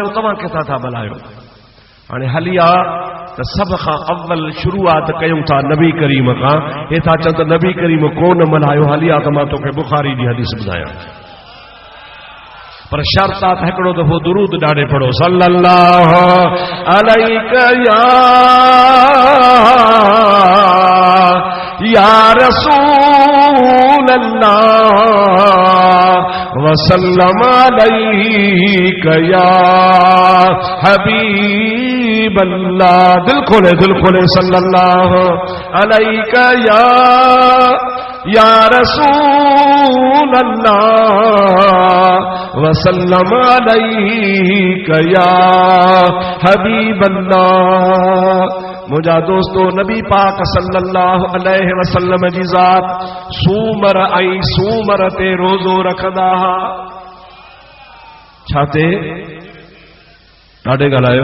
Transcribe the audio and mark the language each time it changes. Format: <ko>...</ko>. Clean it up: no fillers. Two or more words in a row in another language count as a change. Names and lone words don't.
<sd>तव्हां किथां था मल्हायो? हाणे हलिया त सभ खां अव्वल शुरूआत कयूं था नबी करीम खां। हे था चवनि त नबी करीम कोन मल्हायो, हलिया त मां तोखे बुखारी जी हदीस ॿुधायां, पर शर्त आहे त हिकिड़ो दफ़ो दुरूद ॾाढे पढ़ो,</sd> <ar>صلى الله عليك يا رسول الله وسلم عليك يا حبيب الله.</ar> <sd>दिल खोले</sd> <ar>صلى الله عليك يا رسول الله وسلم عليك يا حبيب الله.</ar> <sd>मुझा दोस्तों, नबी पाक</sd> <ar>صلى الله عليه وسلم</ar> <sd>जी ज़ात सूमर ऐं सूमर ते रोज़ो रखंदा हा। छा ते? ॾाढे ॻाल्हायो।</sd>